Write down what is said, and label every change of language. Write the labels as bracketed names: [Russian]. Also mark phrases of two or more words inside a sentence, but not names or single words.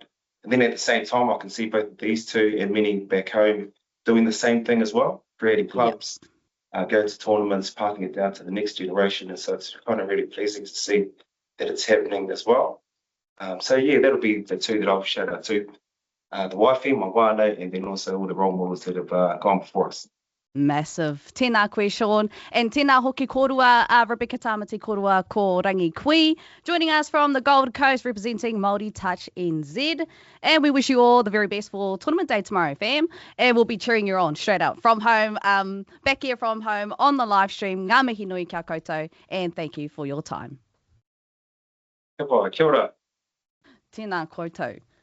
[English] And then at the same time, I can see both of these two and many back home doing the same thing as well, creating clubs, going to tournaments, passing it down to the next generation. And so it's kind of really pleasing to see that it's happening as well. So yeah, that'll be the two that I'll shout out to. The waifi, my whānau, and then also all the role models that have gone before us. Massive. [Māori] Tēnā koe, Sean. And tēnā hoki korua, Rebecca Tamati korua ko Rangi Kui, [English] joining us from the Gold Coast representing Māori Touch NZ. And we wish you all the very best for tournament day tomorrow, fam. And we'll be cheering you on straight out from home, back here from home on the live stream. [Māori] Ngā mihi nui kia koutou, [English] and thank you for your time. [Māori] Kia ora. Tēnā koutou.